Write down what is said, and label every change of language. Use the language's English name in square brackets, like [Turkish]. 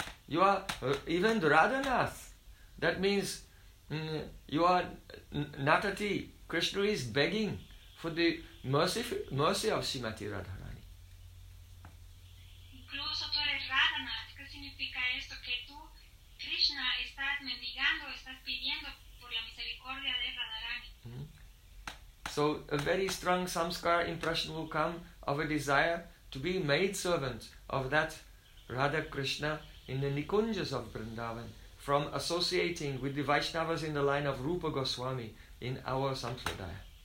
[English] You are even Radhanath. That means you are Natati. Krishna is begging for the mercy of Srimati Radharani. [Spanish] Incluso tú eres Radhanath. ¿Qué significa esto? Que tú, Krishna, estás mendigando, estás pidiendo por la misericordia de Radharani. [English] So a very strong samskara impression will come of a desire to be maid servant of that Radha Krishna in the Nikunjas of Vrindavan, from associating with the Vaishnavas in the line of Rupa Goswami in our Sampradaya.